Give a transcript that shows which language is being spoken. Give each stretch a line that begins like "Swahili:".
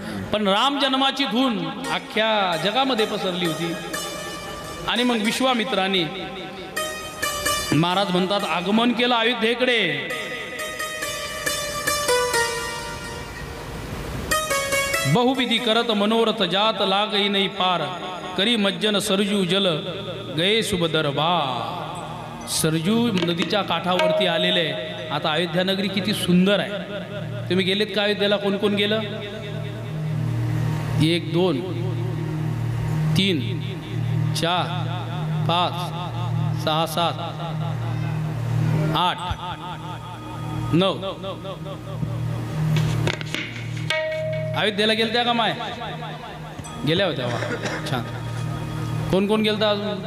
Marathi: पण राम जन्माची धून अख्ख्या जगामध्ये पसरली होती. आणि मग विश्वामित्राने, महाराज म्हणतात, आगमन केलं अयोध्येकडे.
Awadhi: बहुविधी करत मनोरथ जात लागई नाही पार. करी मज्जन सरजू जल गये शुभ दरबार.
Marathi: सरजू नदीच्या काठावरती आलेले आहे. आता अयोध्या नगरी किती सुंदर आहे. तुम्ही गेलेत का अयोध्येला? कोण कोण गेलं? 1 2 3 4 5 6 7 8 9 अयोध्येला गेलत्या का माय? गेल्या होत्या वा. छान. कोण कोण गेलता अजून?